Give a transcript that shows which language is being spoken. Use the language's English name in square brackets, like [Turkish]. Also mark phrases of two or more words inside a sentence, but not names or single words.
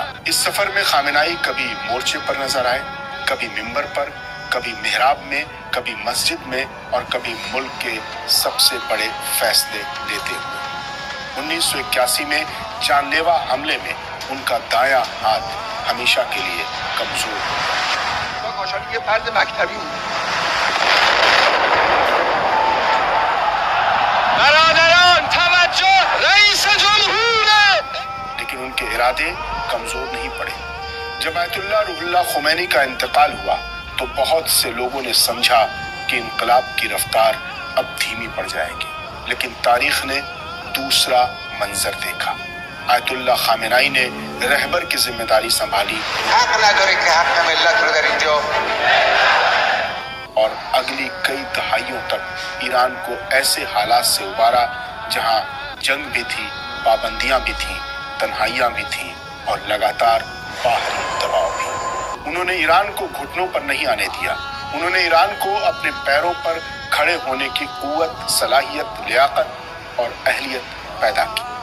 [Urdu] اس سفر میں خامنائی کبھی مورچے پر نظر آئے، کبھی ممبر پر، کبھی محراب میں، کبھی مسجد میں اور کبھی ملک کے سب سے بڑے فیصلے لیتے ہوئے۔ 1981 میں جان لیوا حملے میں ان کا دایاں ہاتھ ہمیشہ کے لیے کمزور ہو گیا۔ [Persian] کاشانی یه فرد مکتبی بود. برادران توجه، رئیس جمهوره. [Urdu] لیکن ان کے ارادے کمزور نہیں پڑے۔ جب آیت اللہ روح اللہ خمینی کا انتقال ہوا تو بہت سے لوگوں نے سمجھا کہ انقلاب کی رفتار اب دھیمی پڑ جائے گی، لیکن تاریخ نے دوسرا منظر دیکھا۔ آیت اللہ خامنائی نے رہبر کی ذمہ داری سنبھالی [Persian] حق نداره که حق ملت رو در اینجا [Urdu] اور اگلی کئی دہائیوں تک ایران کو ایسے حالات سے ابارا جہاں جنگ بھی تھی، پابندیاں بھی تھیں، تنہائیاں بھی تھیں اور لگاتار باہری دباؤ بھی۔ انہوں نے ایران کو گھٹنوں پر نہیں آنے دیا۔ انہوں نے ایران کو اپنے پیروں پر کھڑے ہونے کی قوت، صلاحیت، لیاقت اور اہلیت پیدا کی۔